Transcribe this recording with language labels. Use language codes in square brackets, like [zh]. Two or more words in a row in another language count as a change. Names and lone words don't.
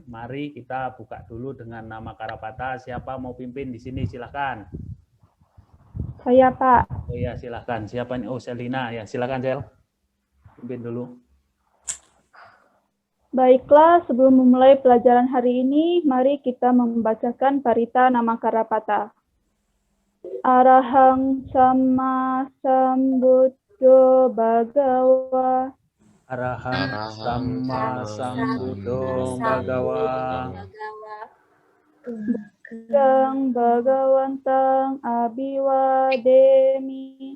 [id] Mari kita buka dulu dengan nama Karapata. Siapa mau pimpin di sini? Silahkan. Saya, Pak. Oh ya, silahkan. Siapa ini? Oh, Selina. Ya, silahkan, Sel. Pimpin dulu. Baiklah, sebelum memulai pelajaran hari ini, mari kita membacakan Parita Nama Karapata. [pi] Arahang Sama Sambuddho Bhagawa. Arahang Sama Sambuddho Bhagawa. Buddhang Bhagawantang Abhiwademi.